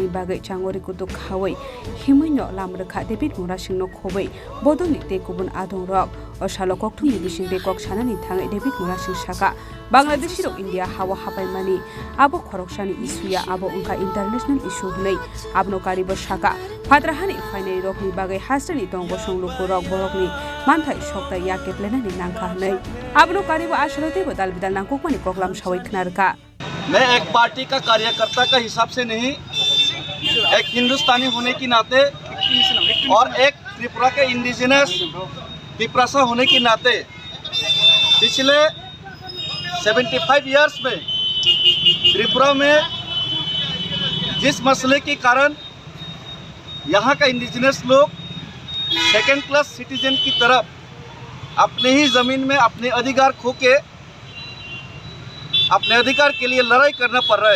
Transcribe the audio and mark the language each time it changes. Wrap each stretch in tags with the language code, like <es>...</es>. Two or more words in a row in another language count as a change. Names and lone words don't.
<trp>Bagai Changori Kutuk Hawai Himuino Lamrekha David Morasino Khobei Bodoni Tekubun Adong Rock Oshalo Koktun Division de Koksanani Thang David Morasin Shaka Bangladeshi ro India Hawa Hapai Mani Abo Khoroksani Isuya Abo Unka</trp> <en>international issue</en> <trp>nei Abno Karibo Shaka Padrahani Finally Rokni Bagai Hasani Tongo Songlu Korok Borokni Manthai Shokta Yake Plenani Nangka nei Abno Karibo Ashalote Badal Bidal Nangkokmani Koklam Shawai Knarka</trp> <hi>मैं एक पार्टी का कार्यकर्ता का हिसाब से नहीं, एक हिंदुस्तानी होने की नाते और एक त्रिपुरा के इंडिजिनस त्रिपुरासा होने की नाते पिछले 75 इयर्स में त्रिपुरा में जिस मसले के कारण यहाँ का इंडिजिनस लोग</hi> <en>second class citizen</en> <hi>की तरफ अपने ही ज़मीन में अपने अधिकार खो के अपने अधिकार के लिए लड़ाई करना पड़ रहा है।</hi>